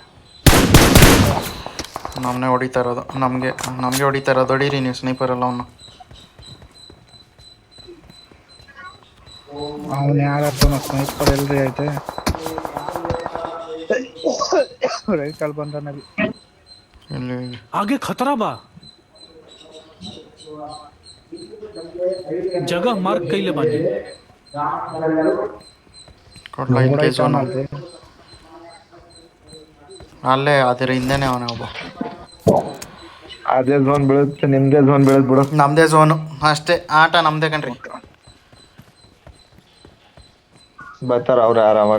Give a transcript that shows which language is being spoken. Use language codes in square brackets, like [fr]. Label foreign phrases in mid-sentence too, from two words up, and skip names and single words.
[kn] ನಮ್ಮನೆ ಹೊಡಿತಾ ಇರೋದು. ನಮಗೆ ಹೊಡಿತಾ ಇರೋದು. ಹೊಡೀರಿ ನೀವು ಸ್ನೈಪರ್ ಎಲ್ಲ ಅವನು. ಅವನು ಯಾರತ್ರ ಸ್ನೈಪರ್ ಎಲ್ರಿ ಐತೆ. ರೈತಲ್ಲಿ ಬಂದ ನಬಿ. ಇಲ್ಲಿ [bho] आगे खतरा बा जगह मार्क कइले बानी [kn] ಕೊಡ್ಲ ಇಲ್ಲಿ ಝೋನು. ಅಲ್ಲೇ ಅದರ ಹಿಂದೆನೆ ಅವನೇ ಒಬ್ಬ. ಅದೇ ಝೋನ್ ಬೀಳುತ್ತೆ, ನಿಮ್ದೇ ಝೋನ್ ಬೀಳುತ್ತೆ ಬಿಡು. ನಮ್ದೇ ಝೋನು ಅಷ್ಟೇ. ಆಟ ನಮ್ದೇ ಕಣ್ರಿ. ಬರ್ತಾರ ಅವ್ರ ಆರಾಮಾಗ.